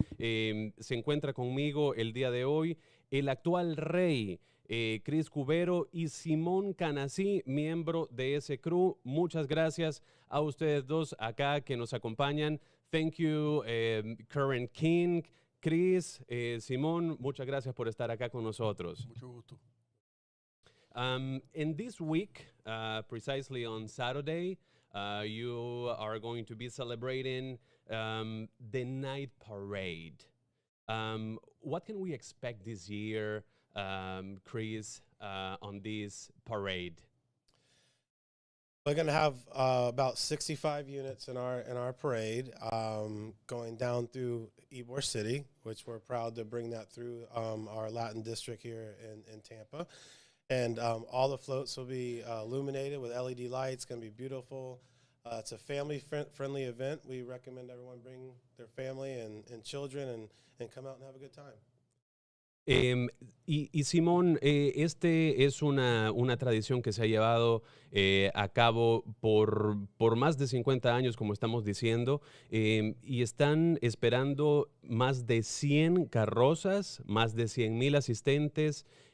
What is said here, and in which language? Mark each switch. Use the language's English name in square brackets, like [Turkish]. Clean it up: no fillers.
[Spanish] Se encuentra conmigo el día de hoy el actual rey, Krewe y Simón Canasí, miembro de ese crew. Muchas gracias a ustedes dos acá que nos acompañan. [English] Thank you, current king, [Spanish] Chris, Simón, muchas gracias por estar acá con nosotros. Mucho gusto. [English] And this week, precisely on Saturday, you are going to be celebrating the night parade. What can we expect this year, Chris, on this parade? We're going to have about 65 units in our parade, going down through Ybor City, which we're proud to bring that through our Latin district here in Tampa. And all the floats will be illuminated with LED lights. It's going to be beautiful. It's a family-friendly event. We recommend everyone bring their family and children and come out and have a good time. [Spanish] Y Simón, este es una tradición que se ha llevado a cabo por más de 50 años, como estamos diciendo, y están esperando más de 100 carrozas, más de 100,000 asistentes.